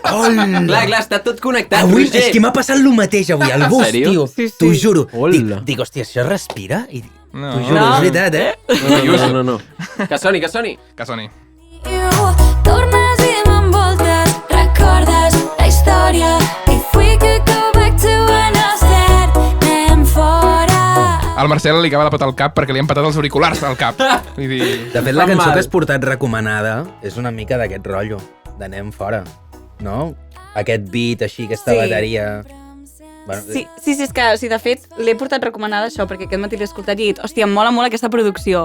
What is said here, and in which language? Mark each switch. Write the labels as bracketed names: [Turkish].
[Catalan] Clar, està tot connectat. Avui Roger. és que m'ha passat el mateix avui, al bus, sèrio? tio. Sí, sí. T'ho juro. Hola. Dic, hòstia, això respira? I No. t'ho juro, és veritat, No. Que soni. Que soni. Tornes i m'envoltes, recordes la història. [English] If we could go back to when I said, [Catalan] anem fora. Al Marcel li acaba de petar el cap perquè li han petat els auriculars al cap. Vull dir... De fet, la Fa cançó mal. que has portat recomanada és una mica d'aquest rotllo, d'anem fora, no? Aquest beat així, aquesta Sí. bateria... Bueno, Sí, és que, de fet, l'he portat recomanada això, perquè aquest matí l'he escoltat i he dit, hòstia, em mola molt aquesta producció.